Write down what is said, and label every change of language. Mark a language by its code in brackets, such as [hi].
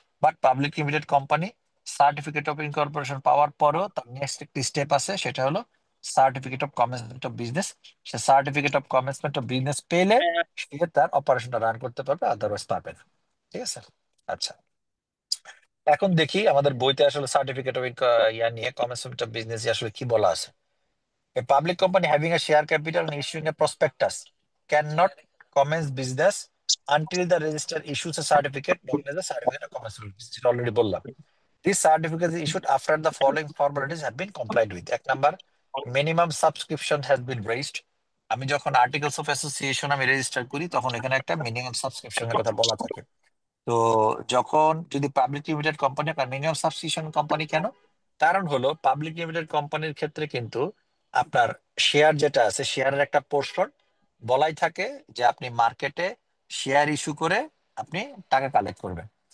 [bn] But public limited company certificate of incorporation পাওয়ার পরেও তার next একটি স্টেপ আছে, সেটা হলো certificate of commencement of business. Say certificate of commencement of business পেলে সে তার অপারেশনটা রান করতে পারবে, আদারওয়াইজ পারবে না। ঠিক আছে? আচ্ছা, এখন দেখি আমাদের বইতে আসলে সার্টিফিকেট অফ ইয়া নিয়ে কমেন্সমেন্ট অফ বিজনেস আসলে কি বলা আছে। [en] A public company having a share capital and issuing a prospectus cannot commence business until the registrar issues a certificate known as a certificate of commencement of business. [bn] যেটা already বললাম। [en] This certificate is issued after the following formalities have been complied with. [bn] এক number, [en] minimum subscription has been raised. [bn] আমি যখন articles of association আমি register করি তখন এখানে একটা মিনিমাম সাবস্ক্রিপশনের কথা বলা থাকে। তো যখন যদি public limited company, minimum subscription company কেন? কারণ হলো পাবলিক লিমিটেড কোম্পানির ক্ষেত্রে কিন্তু আপনার শেয়ার যেটা আছে, শেয়ারের একটা পোর্শন বলাই থাকে যে আপনি মার্কেটে শেয়ার ইস্যু করে আপনি টাকা কালেক্ট করবেন।